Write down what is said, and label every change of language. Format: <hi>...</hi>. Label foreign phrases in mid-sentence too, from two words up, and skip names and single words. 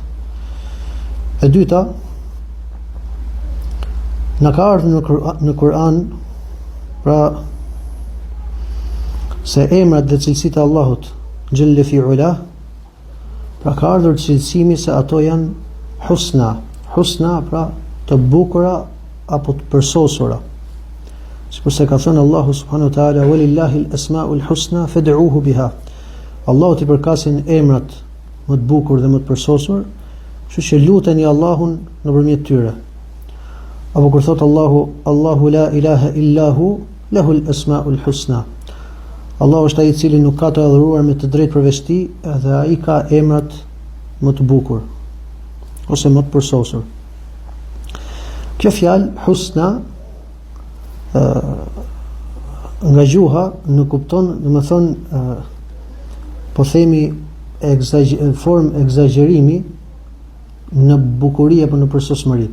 <sq>E dyta, na ka ardhur në Kur'an, pra, se emrat dhe cilësitë e Allahut xhelle fi ula, pra ka ardhur cilësimi se ato janë husna, pra të bukura apo të përsosura. Sikur se ka thënë</sq> <ar>Allahu سبحانه وتعالى ولله الأسماء الحسنى فادعوه بها.</ar> <sq>Allahu t'i përkasin emrat më të bukur dhe më të përsosur, kështu që luteni Allahun nëpërmjet tyre. Apo kur thot</sq> <ar>Allahu لا إله إلا هو له الأسماء الحسنى.</ar> <sq>Allahu është ai i cili nuk ka të adhuruar me të drejtë përveç tij, dhe ai ka emrat më të bukur ose më të përsosur. Kjo fjalë husna nga gjuha nuk kupton, domethënë po themi formë egzagjerimi në bukuri apo në përsosmëri.</sq>